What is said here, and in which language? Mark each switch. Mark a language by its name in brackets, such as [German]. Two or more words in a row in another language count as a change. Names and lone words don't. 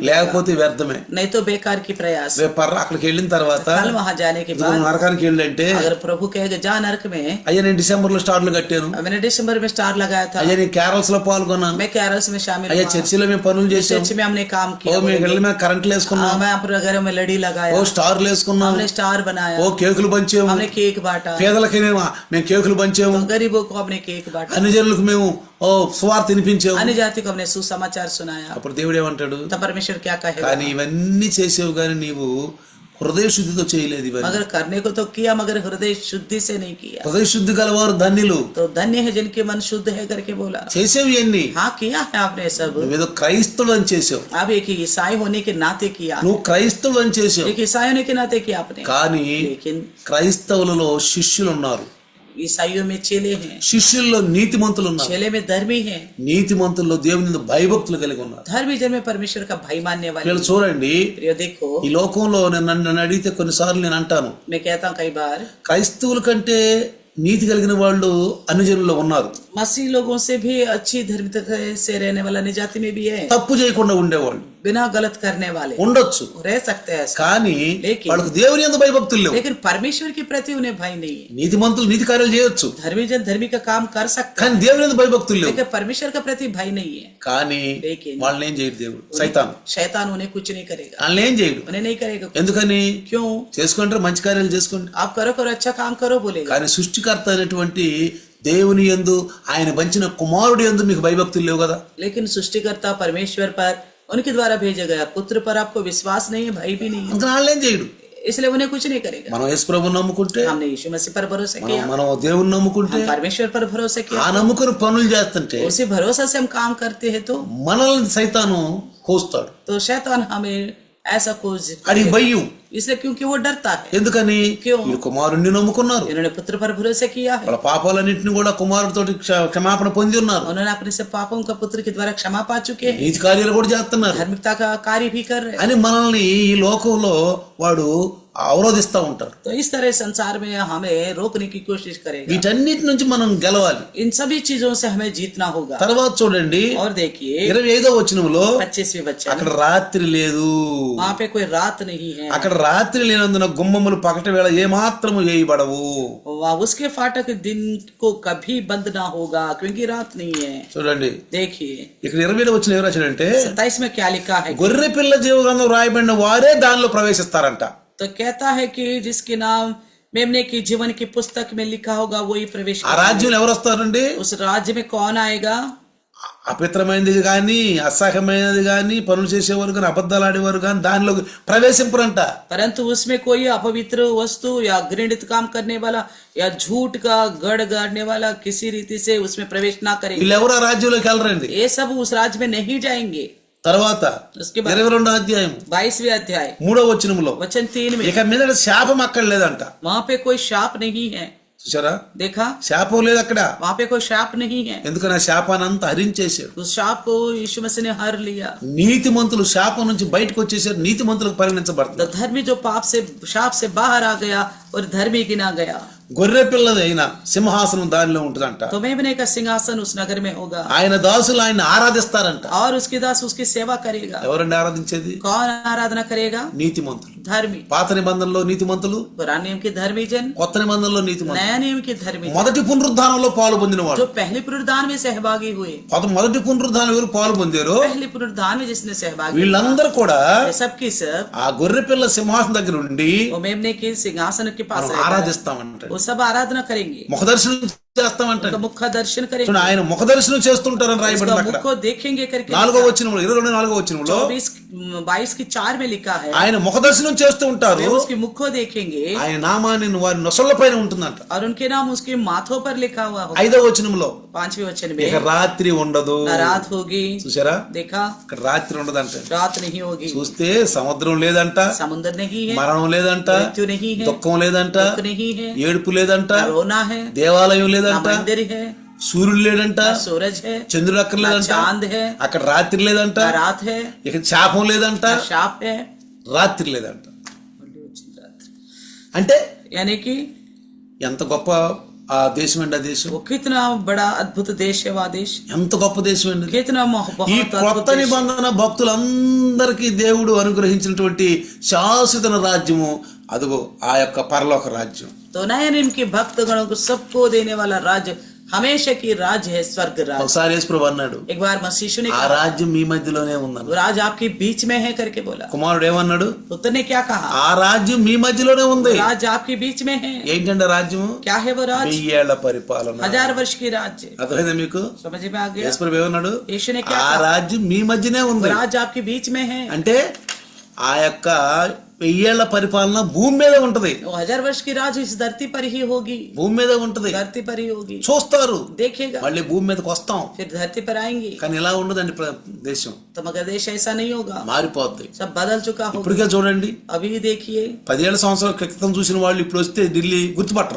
[Telugu] లేకపోతే వ్యర్థమే. [Hindi] नहीं तो बेकार की प्रयास। [Telugu] రేపు అక్కడికి వెళ్ళిన తర్వాత [Hindi] कल वहां जाने के [Telugu] నువ్వు [Hindi] बाद [Telugu] నరకానికి వెళ్ళంటే, [Hindi] अगर प्रभु कहेगा जा नरक में, [Telugu] అయ్యా నేను డిసెంబర్ లో స్టార్లు కట్టాను, [Hindi] मैंने दिसंबर में स्टार लगाया था, [Telugu] అయ్యా నేను క్యారల్స్ లో పాల్గొన్నాను, [Hindi] मैं कैरल्स में शामिल [Telugu] అయ్యా [Hindi] हुआ, [Telugu] చర్చిలో మేము పనులు చేసాం, [Hindi] चर्च में हमने काम [Telugu] ఓ [Hindi] किया, [Telugu] మీ ఇళ్ళ మీద కరెంట్లు వేసుకున్నాం, [Hindi] मैं अपने घर में लड़ी लगाया, [Telugu] ఓ స్టార్లు వేసుకున్నాం, [Hindi] हमने स्टार बनाया, [Telugu] ఓ కేకులు పంచాము, [Hindi] हमने केक बांटा, [Telugu] పేదలకి మేము కేకులు పంచాము, [Hindi] तो गरीबों को हमने केक बांटा, [Telugu] అన్ని జనులకు మేము ఓ సువార్త వినిపించాము. [Hindi] अन्य जाति को हमने सुसमाचार सुनाया। [Telugu] అప్పుడు దేవుడు ఏమంటాడు, [Hindi] तब परमेश्वर क्या कहेगा, [Telugu] కానీ ఇవన్నీ చేసేవు కానీ నీవు హృదయ శుద్ధితో చేయలేదు. ఇవన్నీ [Hindi] मगर करने को तो किया मगर हृदय शुद्धि से नहीं किया। [Telugu] హృదయ శుద్ధి గలవారు ధన్యులు, [Hindi] तो धन्य है जिनके मन शुद्ध है करके बोला। [Telugu] చేసేవి ఇవన్నీ. [Hindi] हाँ किया है आपने सब, [Telugu] నువ్వేదో క్రైస్తవుడు అని చేసావు, [Hindi] आप एक ईसाई होने के नाते किया, [Telugu] నువ్వు క్రైస్తవుడు అని చేసావు, [Hindi] एक ईसाई होने के नाते किया आपने, [Telugu] కానీ [Hindi] लेकिन [Telugu] క్రైస్తవులలో శిష్యులు ఉన్నారు, [Hindi] ईसाइयों में चेले हैं, [Telugu] శిష్యుల్లో నీతిమంతులు ఉన్నారు, [Hindi] चेले में धर्मी हैं, [Telugu] నీతిమంతుల్లో దేవుని భయభక్తులు కలిగి ఉన్నారు. [Hindi] धर्मी जन में परमेश्वर का भय मानने वाले। [Telugu] వీళ్ళు చూడండి, [Hindi] प्रिय देखो, [Telugu] ఈ లోకంలో నన్ను అడిగితే కొన్నిసార్లు నేను అంటాను, [Hindi] मैं कहता हूँ कई बार [Telugu] క్రైస్తవుల కంటే నీతి కలిగిన వాళ్ళు అన్ని జనుల్లో ఉన్నారు, [Hindi] मसीह लोगों से भी अच्छी धार्मिकता से रहने वाला निजाति में भी है, [Telugu] తప్పు చేయకుండా ఉండేవాళ్ళు [Hindi] बिना गलत करने वाले [Telugu] ఉండొచ్చు, [Hindi] रह सकते हैं ऐसा। [Telugu] కానీ [Hindi] लेकिन- [Telugu] వాళ్ళకు దేవుని యందు భయభక్తులు లేవు. [Hindi] लेकिन परमेश्वर के प्रति उन्हें भय नहीं है। [Telugu] నీతిమంతులు నీతి కార్యాలు చేయొచ్చు, [Hindi] धर्मी जन धर्मी का काम कर सकते [Telugu] కానీ [Hindi] हैं, [Telugu] దేవుని యందు భయభక్తులు లేవు. [Hindi] लेकिन परमेश्वर का प्रति भय नहीं है। [Telugu] కానీ [Hindi] लेकिन- [Telugu] వాళ్ళని ఏం చేయడు దేవుడు, సైతాన్ [Hindi] शैतान उन्हें कुछ नहीं करेगा, [Telugu] వాళ్ళని ఏం చేయడు. [Hindi] उन्हें नहीं करेगा। [Telugu] ఎందుకని? [Hindi] क्यों? [Telugu] చేసుకుంటారు, మంచి కార్యాలు చేసుకోండి, [Hindi] आप करो करो अच्छा काम करो बोलेगा, [Telugu] కానీ సృష్టికర్త అయినటువంటి దేవుని యందు ఆయన పంచిన కుమారుడి యందు మీకు భయభక్తులు లేవు కదా. [Hindi] लेकिन सृष्टिकर्ता परमेश्वर पर उनके द्वारा भेजा गया पुत्र पर आपको विश्वास नहीं है, भय भी नहीं है, [Telugu] అందుకని వాళ్ళని ఏం చేయడు. [Hindi] इसलिए उन्हें कुछ नहीं करेगा। [Telugu] మనం యేసు ప్రభువుని నమ్ముకుంటే, [Hindi] हमने यीशु मसीह पर भरोसा किया, [Telugu] మనం దేవుని నమ్ముకుంటే, [Hindi] हम परमेश्वर पर भरोसा [Telugu] ఆ [Hindi] किया, [Telugu] నమ్ముకుని పనులు చేస్తుంటే [Hindi] उसी भरोसा से हम काम करते हैं तो [Telugu] మనల్ని సైతాను కోస్తాడు. [Hindi] शैतान हमें ऐसा खोज, [Telugu] అది భయం. [Hindi] इसलिए क्योंकि वो डरता है। [Telugu] ఎందుకని? [Hindi] क्यों? [Telugu] వీళ్ళు కుమారుణ్ణి నమ్ముకున్నారు, [Hindi] इन्होंने पुत्र पर भरोसा किया है, [Telugu] వాళ్ళ పాపాలన్నింటినీ కూడా కుమారుడితోటి క్షమాపణ పొంది ఉన్నారు, [Hindi] उन्होंने अपने से पापों का पुत्र के द्वारा क्षमा पा चुके हैं, [Telugu] నీతి కార్యాలు కూడా చేస్తున్నారు [Hindi] धार्मिकता का कार्य भी कर रहे हैं। [Telugu] అని మనల్ని ఈ లోకంలో వాడు అవరోధిస్తూ ఉంటారు. [Hindi] तो इस तरह संसार में हमें रोकने की कोशिश करेगा। [Telugu] వీటన్నిటి నుంచి మనం గెలవాలి. [Hindi] इन सभी चीजों से हमें जीतना होगा। [Telugu] తర్వాత చూడండి, [Hindi] और देखिए [Telugu] 25వ వచనంలో [Hindi] 25वें वचन, [Telugu] అక్కడ రాత్రి లేదు, [Hindi] वहाँ पे कोई रात नहीं है, [Telugu] అక్కడ రాత్రి లేనందున గుమ్మములు పగటి వేళ ఏ మాత్రము వేయబడవు. [Hindi] वहाँ उसके फाटक दिन को कभी बंद ना होगा क्योंकि रात नहीं है। [Telugu] చూడండి, [Hindi] देखिए [Telugu] ఇక్కడ 27వ వచనం ఏం రాశాడంటే, [Hindi] 27 में क्या लिखा है, [Telugu] గొర్రె పిల్ల జీవగ్రంథం రాయబడిన వారే దానిలో ప్రవేశిస్తారంట. [Hindi] तो कहता है कि जिसके नाम मेमने की जीवन की पुस्तक में लिखा होगा वही प्रवेश [Telugu] ఆ రాజ్యంలో ఎవరు వస్తారండి? [Hindi] उस राज्य में कौन आएगा? [Telugu] అపిత్రమైనది కానీ, అసహ్యమైనది కానీ, పనులు చేసేవారు కానీ, అబద్ధాలు ఆడేవారు కానీ దానిలో ప్రవేశింపరంట. [Hindi] परंतु उसमें कोई अपवित्र वस्तु या घृणित काम करने वाला या झूठ का गढ़ गाड़ने वाला किसी रीति से उसमें प्रवेश ना करेगा। [Telugu] వీళ్ళెవరు ఆ రాజ్యంలోకి వెళ్ళరండి. [Hindi] ये सब उस राज्य में नहीं जाएंगे। [Telugu] తర్వాత [Hindi] उसके बाद [Telugu] 22వ అధ్యాయం [Hindi] 22वें अध्याय [Telugu] 3వ వచనంలో [Hindi] वचन 3 में, [Telugu] ఇక మీద శాపం అక్కడ లేదంట. [Hindi] वहाँ पे कोई शाप नहीं है। [Telugu] చూసారా, [Hindi] देखा, [Telugu] శాపం లేదు అక్కడ. [Hindi] वहाँ पे कोई शाप नहीं है। [Telugu] ఎందుకని ఆ శాపాన్ని అంతా హరించేశాడు. [Hindi] उस शाप को यीशु मसीह ने हर लिया। [Telugu] నీతిమంతులు శాపం నుంచి బయటకు వచ్చేసారు, నీతిమంతులకు [Hindi] तो [Telugu] పరిగణించబడతారు. [Hindi] धर्मी जो पाप से शाप से बाहर आ गया और धर्मी गिना गया। [Telugu] గొర్రె పిల్లది అయిన సింహాసనం దానిలో ఉంటుందంట. [Hindi] तो मेमने का सिंहासन उस नगर में होगा [Telugu] ఆయన దాసులు ఆయన ఆరాధిస్తారంట. [Hindi] और उसके दास उसकी सेवा करेगा। [Telugu] ఎవరండి ఆరాధించేది? [Hindi] कौन आराधना करेगा? [Telugu] నీతిమంతులు. [Hindi] धर्मी। [Telugu] పాత నిబంధనలో నీతిమంతులు, [Hindi] पुराने नियम के धर्मी जन, [Telugu] కొత్త నిబంధనలో నీతిమంతులు. [Hindi] नया नियम के धर्मी जन, [Telugu] మొదటి పునరుద్ధానంలో పాలు పొందినవాడు. [Hindi] जो पहले पुनरुद्धान में सहभागी हुए। [Telugu] మొదటి పునరుద్ధానం ఎవరు పాలు పొందారో [Hindi] पहले पुनरुद्धान में जिसने सहभागी हुआ, [Telugu] వీళ్ళందరూ కూడా [Hindi] ये सब की सब [Telugu] ఆ గొర్రె పిల్ల సింహాసనం దగ్గర ఉండి [Hindi] वो मेमने के सिंहासन के पास [Telugu] మనం [Hindi] रहता है। [Telugu] ఆరాధిస్తామంటాడు. [Hindi] वो सब आराधना करेंगे। [Telugu] ముఖదర్శనం చేస్తామంట. [Hindi] उनका मुख का दर्शन करेंगे, [Telugu] చూడండి, ఆయన ముఖ దర్శనం చేస్తుంటారని రాయబడింది [Hindi] उसका [Telugu] అక్కడ. [Hindi] मुख को देखेंगे करके [Telugu] 4వ వచనంలో 22వ వచనంలో [Hindi] 22:4 में लिखा है, [Telugu] ఆయన ముఖ దర్శనం చేస్తూ ఉంటారు. [Hindi] वे उसके मुख को देखेंगे [Telugu] ఆయన నామాన్ని వారి నొసళ్ళ పైన ఉంటుందంట. [Hindi] और उनके नाम उसके माथों पर लिखा हुआ होगा. [Telugu] 5వ వచనంలో [Hindi] 5वें वचन [Telugu] ఇక [Hindi] में [Telugu] రాత్రి ఉండదు. [Hindi] ना रात होगी, [Telugu] చూసారా, [Hindi] देखा [Telugu] ఇక్కడ రాత్రి ఉండదంట. [Hindi] रात नहीं होगी, [Telugu] చూస్తే సముద్రం లేదంట, [Hindi] समुद्र नहीं है, [Telugu] మరణం లేదంట, [Hindi] मृत्यु नहीं है, [Telugu] దుఃఖం లేదంట, [Hindi] दुख नहीं है, [Telugu] ఏడుపు లేదంట, [Hindi] ना रोना है, [Telugu] దేవాలయం [Hindi] ना [Telugu] లేదంట, [Hindi] मंदिर है, [Telugu] సూర్యుడు లేదంట, [Hindi] ना सूरज है, [Telugu] చంద్రుడు అక్కడ [Hindi] ना [Telugu] లేదంట, [Hindi] चांद है, [Telugu] అక్కడ రాత్రి లేదంట, [Hindi] ना रात है, [Telugu] ఇక శాపం లేదంట, [Hindi] ना शाप है, [Telugu] రాత్రి లేదంట. అంటే [Hindi] यानी कि [Telugu] ఎంత గొప్ప ఆ దేశం అండి. ఆ దేశం [Hindi] वो कितना बड़ा अद्भुत देश है, वह देश [Telugu] ఎంత గొప్ప దేశం అండి. [Hindi] कितना [Telugu] ఈ [Hindi] बहुत [Telugu] కొత్త [Hindi] अद्भुत देश. [Telugu] నిబంధన భక్తులందరికీ దేవుడు అనుగ్రహించినటువంటి శాశ్వత రాజ్యము అదిగో ఆ యొక్క పరలోక రాజ్యం. [Hindi] तो नए नियम के भक्तगणों को सबको देने वाला राज्य हमेशा की राज्य है, स्वर्ग राज्य. [Telugu] ఒకసారి యేసుప్రభు అన్నాడు, [Hindi] एक बार मसीह ने [Telugu] ఆ [Hindi] कहा [Telugu] రాజ్యం మీ మధ్యలోనే ఉందన్నాడు. [Hindi] वो राज्य आपके बीच में है करके बोला. [Telugu] కుమారుడు ఏమన్నాడు, [Hindi] पुत्र ने क्या कहा, [Telugu] ఆ రాజ్యం మీ మధ్యలోనే ఉంది. [Hindi] वो राज्य आपके बीच में है. [Telugu] ఏంటంటే రాజ్యము [Hindi] क्या है वो राज्य? [Telugu] 1000 ఏళ్ల పరిపాలన. [Hindi] 1000 वर्ष की राज्य. [Telugu] అర్థమైందా మీకు? [Hindi] समझ में आ गया? [Telugu] యేసుప్రభు ఏమన్నాడు, [Hindi] यीशु ने क्या [Telugu] ఆ [Hindi] कहा, [Telugu] రాజ్యం మీ మధ్యనే [Hindi] वो [Telugu] ఉంది. [Hindi] राज्य आपके बीच में है. [Telugu] అంటే ఆ యొక్క 1000 ఏళ్ల పరిపాలన భూమి మీద ఉంటది. [Hindi] वो 1000 वर्ष की राज्य इस धरती पर ही होगी, [Telugu] భూమి మీద ఉంటది. [Hindi] धरती पर ही होगी. [Telugu] చూస్తారు, [Hindi] देखेगा, [Telugu] మళ్ళీ భూమి మీదకి వస్తాం. [Hindi] फिर धरती पर आएंगे. [Telugu] కానీ ఇలా ఉండదండి దేశం. [Hindi] तो मगर देश ऐसा नहीं होगा, [Telugu] మారిపోద్ది. [Hindi] सब बदल चुका होगा. [Telugu] ఇప్పటికే చూడండి, [Hindi] अभी देखिए [Telugu] 10 ఏళ్ల సంవత్సరాల క్రితం చూసిన వాళ్ళు ఇప్పుడు వస్తే ఢిల్లీ గుర్తుపట్టరు.